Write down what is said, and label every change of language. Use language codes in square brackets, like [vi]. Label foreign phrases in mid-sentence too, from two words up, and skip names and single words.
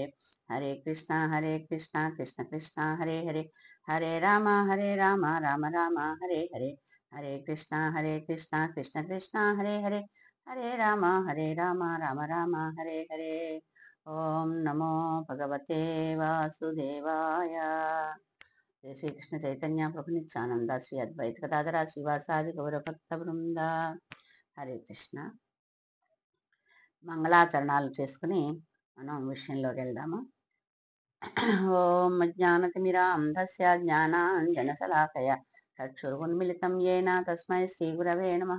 [sa] హరే కృష్ణ కృష్ణ కృష్ణ హరే హరే, హరే రామ రామ రామ హరే హరే. హరే కృష్ణ కృష్ణ కృష్ణ హరే హరే, హరే రామ రామ రామ హరే హరే. ఓం నమో భగవతే వాసుదేవాయ. జయ శ్రీకృష్ణ చైతన్య ప్రభు నిత్యానంద శ్రీ అద్వైత గదాధర శ్రీవాసాది గౌరభక్త బృంద. హరే కృష్ణ. [te] మంగళాచరణాలు చేసుకుని మనం విషయంలోకి వెళ్దాము. [sa] ఓం అజ్ఞానతిమిరాంధస్య జ్ఞానాంజనశలాకయ చక్షురున్మిళితం యేన తస్మై శ్రీగురవే నమః.